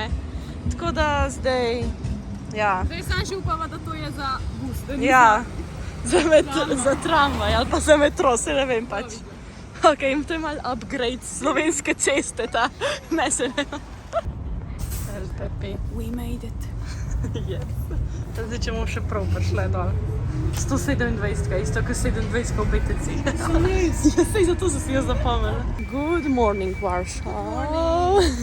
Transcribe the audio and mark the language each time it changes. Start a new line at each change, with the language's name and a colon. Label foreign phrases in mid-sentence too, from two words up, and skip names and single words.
Slovenian: Tako da zdaj, ja. Zdaj sam še upava, da to je za bus. Da ni Ja, za tramvaj ali pa za metro, se ne vem pač. Ok, in to je malo upgrade slovenske ceste, ta, ne se ne. LPP.
English: We made it. Yes.
Slovenian: Zdaj, če bomo še prav prišle dol. 127, isto kot 27 v BTC. Ja, sej zato sem si jo zapomnila.
English: Good morning, Warsaw.